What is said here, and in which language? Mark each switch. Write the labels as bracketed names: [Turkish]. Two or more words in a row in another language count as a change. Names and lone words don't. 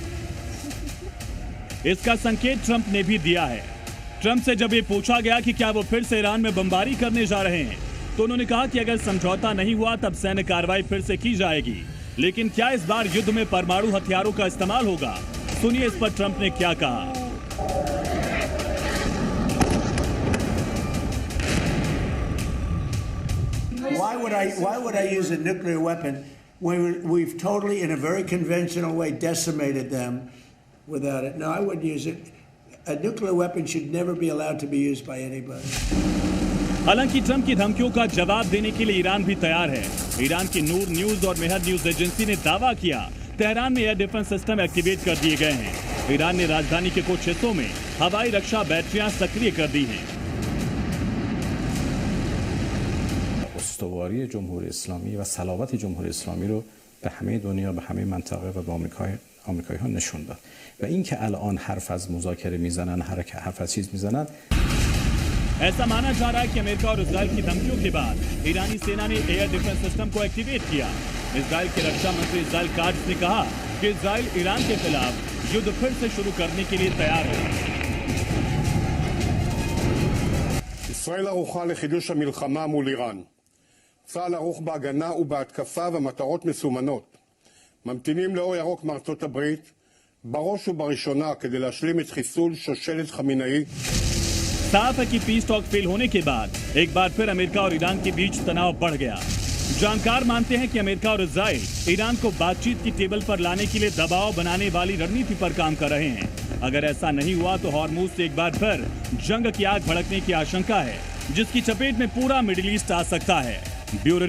[Hindi] इसका संकेत ट्रंप ने भी दिया है। ट्रंप से जब ये पूछा गया कि क्या वो फिर से ईरान में बमबारी करने जा रहे हैं, तो उन्होंने कहा कि अगर समझौता नहीं हुआ तब सैन्य कार्रवाई फिर से की जाएगी। लेकिन क्या इस बार युद्ध में परमाणु हथियारों का इस्तेमाल होगा? सुनिए इस पर ट्रंप ने क्या कहा। [English] Why would I use a nuclear weapon when we've totally, in a very conventional way, decimated them without it? No, I wouldn't use it. A nuclear weapon should never be allowed to be used by anybody. [Hindi] हालांकि ट्रंप की धमकियों का जवाब देने के लिए ईरान भी तैयार है। ईरान की नूर न्यूज और मेहर न्यूज एजेंसी ने दावा किया, तेहरान में [English] air defense system [Hindi] एक्टिवेट कर दिए गए हैं। ईरान ने राजधानी के कुछ हिस्सों में हवाई रक्षा बैटरियां सक्रिय कर दी हैं। [Persian] استواری جمهوری اسلامی و صلابت جمهوری اسلامی رو به همه دنیا، به همه منطقه و به آمریکایی‌ها نشون داد. و اینکه الان حرف از مذاکره میزنن، حرف از چیز میزنن، [Hindi] ऐसा माना जा रहा है कि अमेरिका और इजराइल की धमकियों के बाद ईरानी सेना ने [English] air defense system [Hindi] को एक्टिवेट किया। इजराइल के रक्षा मंत्री इजराइल काट्ज ने कहा कि इजराइल ईरान के खिलाफ युद्ध फिर से शुरू करने के लिए तैयार है। [Hebrew] ישראל ערוכה לחידוש המלחמה מול איראן. צה"ל ערוך בהגנה ובהתקפה ומטרות מסומנות. ממתינים לאור ירוק מארצות הברית, בראש ובראשונה כדי להשלים את חיסול שושלת חמינאי. [Hindi] साफ है कि [English] peace talk fail [Hindi] होने के बाद एक बार फिर अमेरिका और ईरान के बीच तनाव बढ़ गया। जानकार मानते हैं कि अमेरिका और इजराइल ईरान को बातचीत की टेबल पर लाने के लिए दबाव बनाने वाली रणनीति पर काम कर रहे हैं। अगर ऐसा नहीं हुआ तो हॉर्मुज से एक बार फिर जंग की आग भड़कने की आशंका है, जिसकी चपेट में पूरा मिडिल ईस्ट आ सकता है।